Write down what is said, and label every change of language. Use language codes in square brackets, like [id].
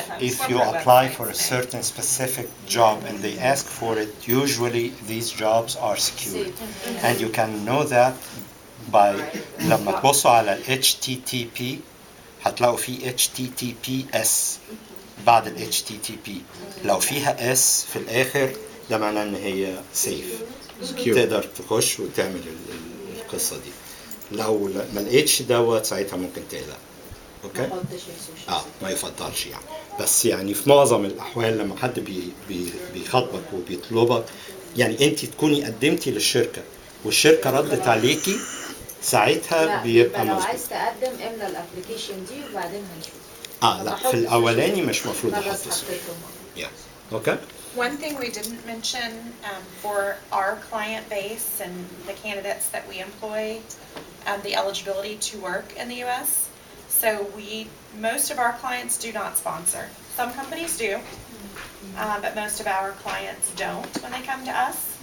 [en] If you apply for a certain specific job and they ask for it, usually these jobs are secure. And you can know that by [ar] لما تبصوا على ال HTTP هتلاقوا فيه HTTPS بعد ال HTTP. لو فيها S في الآخر ده معناه إن هي safe. تقدر تخش وتعمل القصة دي. لو ما الاتش دوت ساعتها ممكن تقلق. اوكي؟ ما يفضلش يعني. بس يعني في معظم الأحوال لما حد بيخاطبك وبيطلبك يعني أنت تكوني قدمتي للشركة والشركة ردت عليكي ساعتها بيبقى لو مظبوط. عايز تقدم املى الابلكيشن دي وبعدين هنشوف. لا في الأولاني مش مفروض أحط اسمه. اوكي؟ [en] One thing we didn't mention for our client base and the candidates that we employ, the eligibility to work in the U.S. So most of our clients do not sponsor. Some companies do, but most of our clients don't when they come to us.